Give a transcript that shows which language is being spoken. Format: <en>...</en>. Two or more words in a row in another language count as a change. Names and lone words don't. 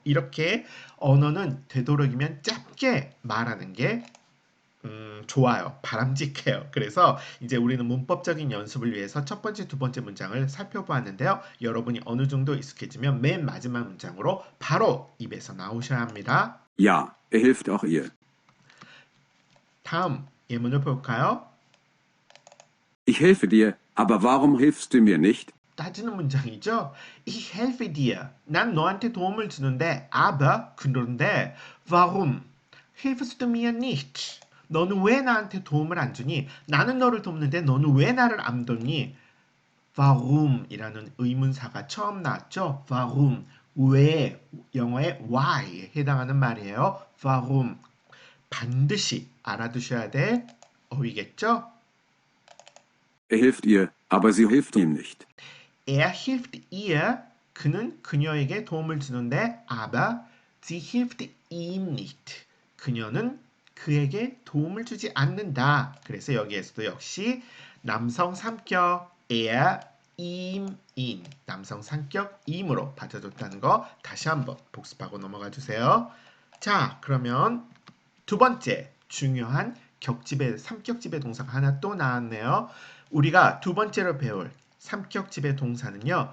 <ko>이렇게 언어는 되도록이면 짧게 말하는 게 좋아요. 바람직해요. 그래서 이제 우리는 문법적인 연습을 위해서 첫 번째, 두 번째 문장을 살펴보았는데요. 여러분이 어느 정도 익숙해지면 맨 마지막 문장으로 바로 입에서 나오셔야 합니다.</ko> <de>Ja, er hilft auch ihr.</de> <ko>다음 예문을 볼까요?</ko> <de>Ich helfe dir, aber warum hilfst du mir nicht?</de> <ko>따지는 문장이죠.</ko> <de>Ich helfe dir.</de> <ko>난 너한테 도움을 주는데,</ko> <de>aber</de> <ko>그런데</ko> <de>warum hilfst du mir nicht?</de> <ko>너는 왜 나한테 도움을 안 주니? 나는 너를 돕는데 너는 왜 나를 안 돕니? warum 이라는 의문사가 처음 나왔죠. warum 왜 영어의 why에 해당하는 말이에요. warum 반드시 알아두셔야 될 어휘겠죠.</ko> <de>Er hilft ihr, aber sie hilft ihm nicht. Er hilft ihr,</de> <ko>그는 그녀에게 도움을 주는데,</ko> <de>aber sie hilft ihm nicht.</de> <ko>그녀는 그에게 도움을 주지 않는다. 그래서 여기에서도 역시 남성 3격</ko> <de>er, ihm, in</de> <ko>남성 3격 im으로 받쳐줬다는 거 다시 한번 복습하고 넘어가 주세요. 자, 그러면 두 번째 중요한 격집의 3격집의 동사가 하나 또 나왔네요. 우리가 두 번째로 배울 3격집의 동사는요.</ko>